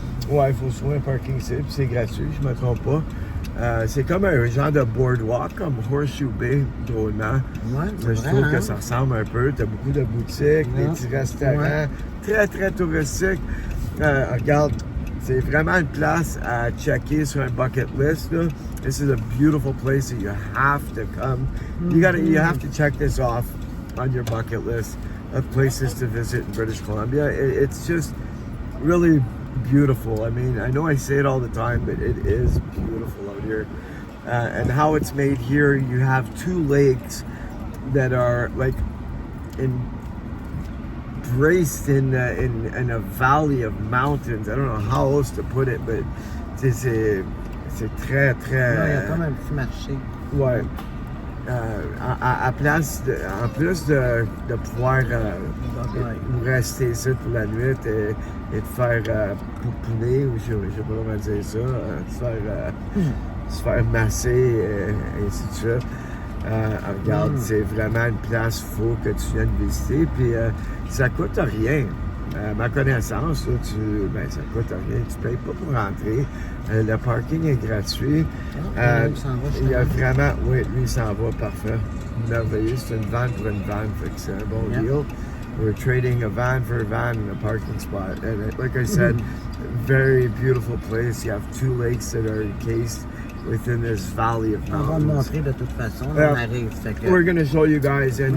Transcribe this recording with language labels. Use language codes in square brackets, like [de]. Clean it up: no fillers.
[fr] Il faut se trouver un parking ici, puis c'est gratuit, je ne me trompe pas. C'est comme un genre de boardwalk, comme Horseshoe Bay, drôlement. Ouais, je trouve que ça ressemble un peu. Tu as beaucoup de boutiques, des petits restaurants, très, très touristiques. Regarde, c'est vraiment une place à checker sur un bucket list. Là. [en] This is a beautiful place that you have to come. You have to check this off on your bucket list of places to visit in British Columbia. It's just really beautiful. I mean, I know I say it all the time, but it is beautiful out here. And how it's made here, you have two lakes that are like embraced in a valley of mountains. I don't know how else to put it, but [fr] c'est très, très... Il y a comme un petit marché. Ouais. En plus de pouvoir rester ici pour la nuit et de faire pouponner, ou je ne sais pas comment dire ça, se faire masser et ainsi de suite. Regarde, c'est vraiment une place fou que tu viens de visiter, puis ça coûte rien. À ma connaissance, là, ça coûte rien. Tu ne payes pas pour rentrer. Le parking est gratuit. Il y a vraiment... Oui, lui, il s'en va, parfait. Merveilleux. C'est une vanne pour une vanne, fait que c'est un bon deal. [en] we're trading a van for a van in a parking spot. And like I said, very beautiful place. You have 2 lakes that are encased within this valley of [fr] On va le [en] mountains. [fr] montrer de toute façon. [en] Yeah. [fr] On arrive. Fait que... [en] We're gonna show you guys, and